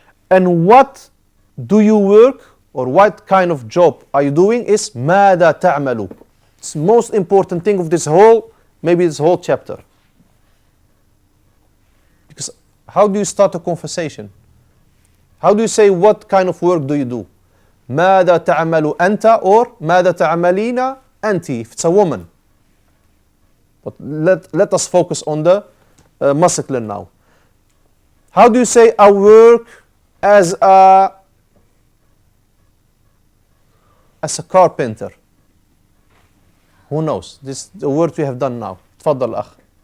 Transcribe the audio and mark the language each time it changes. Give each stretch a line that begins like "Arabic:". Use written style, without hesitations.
English: And what do you work or what kind of job are you doing is
Arabic: ماذا تعمل.
English: It's the most important thing of this whole chapter. Because how do you start a conversation? How do you say what kind of work do you do?
Arabic: ماذا تعمل أنت or ماذا تعملين أنت
English: if it's a woman. But let us focus on the masculine now. How do you say I work as a carpenter? Who knows? This is the word we have done now.
Arabic: تفضل أخ.